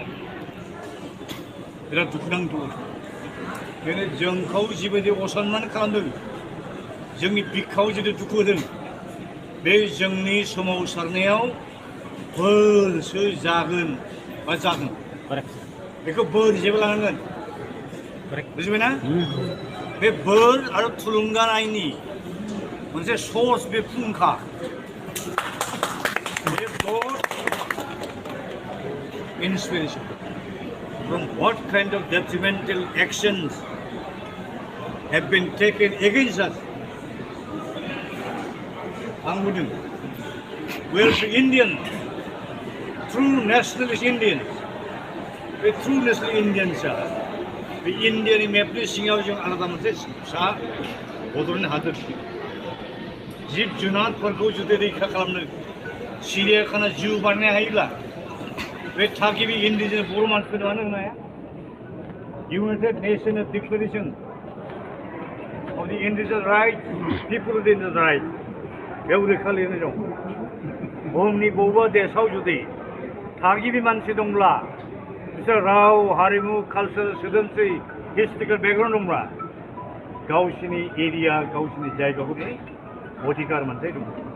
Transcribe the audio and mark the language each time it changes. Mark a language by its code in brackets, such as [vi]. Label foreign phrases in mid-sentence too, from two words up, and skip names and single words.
[brx] बिराद दुखुनांथाव बेनो जोंखौ जिबायदि असनमान खालामदों जोंनि बिखायाव जितु दुखु होदों बे जोंनि सोमावसारनायाव बोरसो जागोन बा जागोन बेखौ बोर जेबो लानांगोन बुजिबायना बे बोर आरो थुलुंगानायनि मोनसे सर्स बे फुंखा [en] बे गड inspiration from what kind of detrimental actions have been taken against us. We are the Indian, true nationalist Indians. The true nationalist Indians are the Indian map [brx] नि सिङाव जों आलादा मोनसे फिसा बड'लेण्ड हादोर जिब जुनारफोरखौ जुदि रैखा खालामनो सिरियाखाना जिउ बानायनो हायोब्ला बे थागिबि इन्डिजिनास बर' मानसिफोरनो मानो होनो हाया [en] United Nations Declaration of the Indigenous Rights, People of the Indigenous Rights [brx] बेयाव रोखा लिरनाय दं बुहुमनि बबेबा देशआव जुदि थागिबि मानसि दंब्ला बिसोर राव हारिमु कालचार सोदोमस्रि [en] historical background [brx] दंब्ला गावसिनि एरिया गावसिनि जायगाखौ बे अधिकार मोनथाय दं